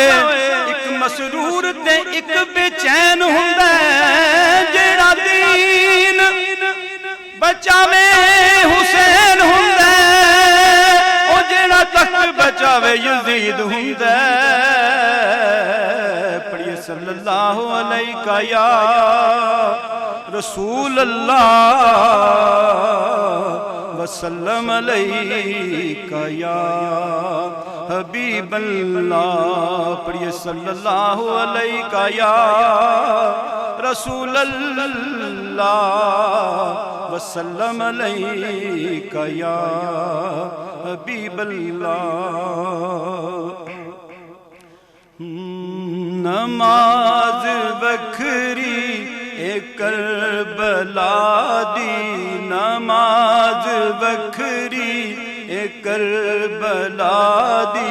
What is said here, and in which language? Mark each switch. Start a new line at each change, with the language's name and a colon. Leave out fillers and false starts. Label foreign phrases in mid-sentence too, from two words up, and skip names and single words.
Punjabi: اک مسرور تے اک بے چین ہندا ہے. جیہڑا دین بچاوے حسین ہندا ہے. او جیہڑا تخت بچاوے یزید ہندا ہے.
Arabic: पढ़िए صلى الله عليك يا رسول الله وسلم عليك يا حبيب الله. पढ़िए صلى الله عليك يا رسول الله وسلم عليك يا حبيب الله.
Punjabi: نماز وکھری اے کربلا دی. نماز وکھری اے کربلا دی.